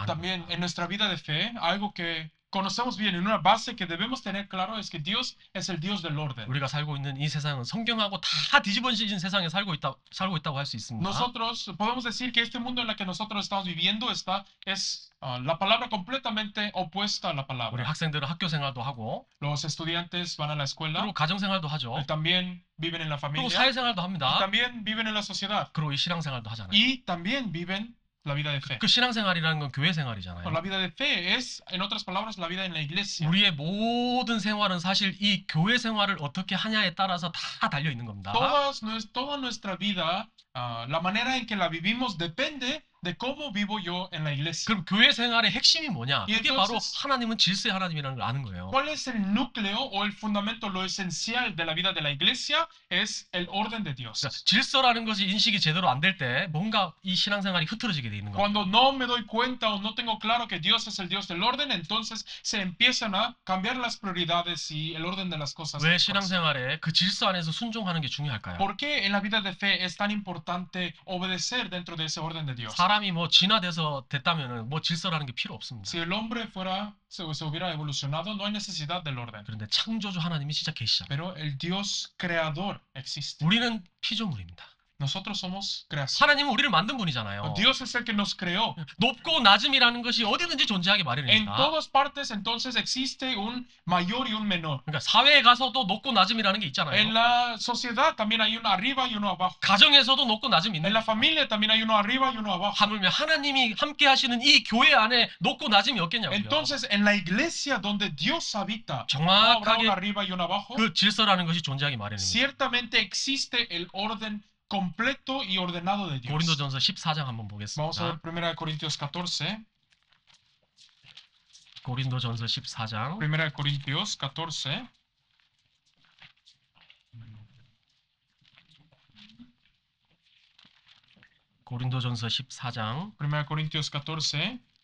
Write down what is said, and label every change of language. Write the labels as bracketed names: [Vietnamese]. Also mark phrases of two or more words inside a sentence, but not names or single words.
[Spanish] También [Korean] 겁니다. [Spanish] en nuestra vida de fe, algo que conocemos bien, en una base que debemos tener claro es que Dios es el Dios del orden. [Korean] 우리가 살고 있는 이 세상은 성경하고 다 뒤집어진 세상에 살고 있다고 할 수 있습니다. [Spanish] Nosotros podemos decir que este mundo en el que nosotros estamos viviendo es la palabra completamente opuesta a la [Korean] 우리 [Spanish] palabra. [Korean] 학생들은 학교 생활도 하고 [Spanish] Los estudiantes van a la escuela, [Korean] 그리고 가정 생활도 하죠. [Spanish] también viven en la [Korean] 그리고 [Spanish] familia, [Korean] 사회 생활도 [Spanish] y [Korean] 합니다. [Spanish] también viven en la sociedad, [Korean] 그리고 이 신앙 생활도 하잖아요. [Spanish] y también viven la vida de fe. [Korean] 그 신앙 생활이라는 건 교회 생활이잖아요. [Spanish] La vida de fe es, en otras palabras, la vida en la iglesia. [Korean] 우리의 모든 생활은 사실 이 교회 생활을 어떻게 하냐에 따라서 다 달려 있는 겁니다. [Spanish] Toda nuestra vida, la manera en que la vivimos depende de cómo vivo yo en la iglesia. [Korean] 그럼 교회 생활의 핵심이 뭐냐? 예, 그게 바로 [Spanish] entonces- [Korean] 하나님은 질서의 하나님이라는 걸 아는 거예요. [Spanish] ¿Cuál es el núcleo o el fundamento, lo esencial de la vida de la iglesia? Es el orden de Dios. [Korean] 그러니까 질서라는 것이 인식이 제대로 안 될 때 뭔가 이 신앙생활이 흐트러지게 돼 있는 거예요. [Spanish] Cuando no me doy cuenta o no tengo claro que Dios es el Dios del orden, entonces se empiezan a cambiar las prioridades y el orden de las cosas. [Korean] 왜 신앙생활에 그 질서 안에서 순종하는 게 중요할까요? [Spanish] ¿Por qué en la vida de fe es tan importante obedecer dentro de ese orden de Dios? [Korean] 사람이 뭐 진화돼서 됐다면은 뭐 질서라는 게 필요 없습니다. [Spanish] Si el hombre se hubiera evolucionado, no hay necesidad del orden. [Korean] 그런데 창조주 하나님이 진짜 계시잖아요. [Spanish] Pero el Dios creador existe. [Korean] 우리는 피조물입니다. [Spanish] Nosotros somos creación. [Korean] 하나님은 우리를 만든 분이잖아요. [Spanish] Dios es el que nos creó. [Korean] 높고 낮음이라는 것이 어디든지 존재하기 [Spanish] En [Korean] 마련입니다. [Spanish] todas partes, entonces, existe un mayor y un menor. [Korean] 그러니까 사회에 가서도 높고 낮음이라는 게 [Spanish] En [Korean] 있잖아요. [Spanish] la sociedad también hay uno arriba y uno abajo. [Korean] 가정에서도 높고 낮음이 [Spanish] En [Korean] 있는. [Spanish] la familia también hay uno arriba y uno abajo. [Korean] 하물며 하나님이 함께 하시는 이 교회 안에 높고 낮음이 없겠냐고요. [Spanish] Entonces, en la iglesia donde Dios habita, ¿habrá uno [Korean] 정확하게 [Spanish] arriba y uno abajo? [Korean] 그 질서라는 것이 존재하기 마련입니다. [Spanish] Ciertamente existe el orden completo y ordenado de Dios. [Korean] 고린도전서 14장 한번 [Spanish] Vamos a ver [Korean] 보겠습니다. [Spanish] 1 Corintios 14. [Korean] 고린도전서 14장 [Spanish] 1 Corintios 14. [Korean] 고린도전서 14장 [Spanish] 1 Corintios 14.